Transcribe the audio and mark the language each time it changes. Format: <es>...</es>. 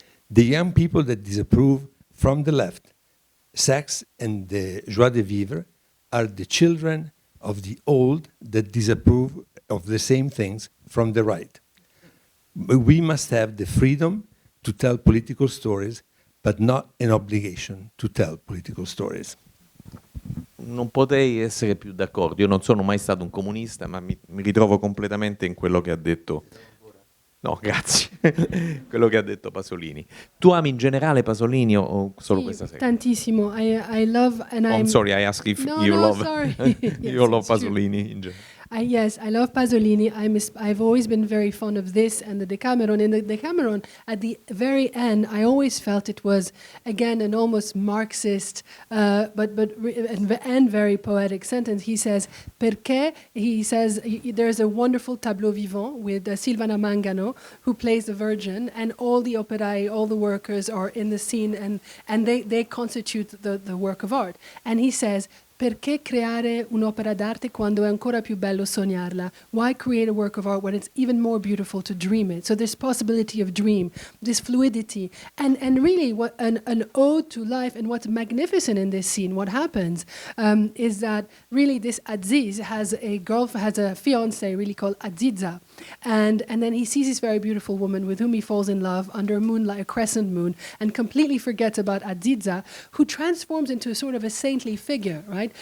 <en>The young people that disapprove from the left, sex and the joie de vivre, are the children of the old that disapprove of the same things from the right. We must have the freedom to tell political stories, but not an obligation to tell political stories.</en> <it>Non potei essere più d'accordo. Io non sono mai stato un comunista, ma mi ritrovo completamente in quello che ha detto. No, grazie. Quello che ha detto Pasolini. Tu ami in generale Pasolini o solo questa serie? Tantissimo.</it> <en>I love and I'm sorry, I ask if you love. Sorry. You love Pasolini in general. Yes, I love Pasolini. I've always been very fond of this and the Decameron. In the Decameron, at the very end, I always felt it was, again, an almost Marxist, and very poetic sentence. He says, perché, he says, there's a wonderful tableau vivant with Silvana Mangano, who plays the Virgin, and all the operai, all the workers are in the scene, and they constitute the work of art. And he says,</en> <it>perché creare un'opera d'arte quando è ancora più bello sognarla?</it> <en>Why create a work of art when it's even more beautiful to dream it? So this possibility of dream, this fluidity, and really what an ode to life. And what's magnificent in this scene, what happens is that really this Aziz has a fiance really called Aziza, and then he sees this very beautiful woman with whom he falls in love under a moonlight, a crescent moon, and completely forgets about Aziza, who transforms into a sort of a saintly figure, right?</en>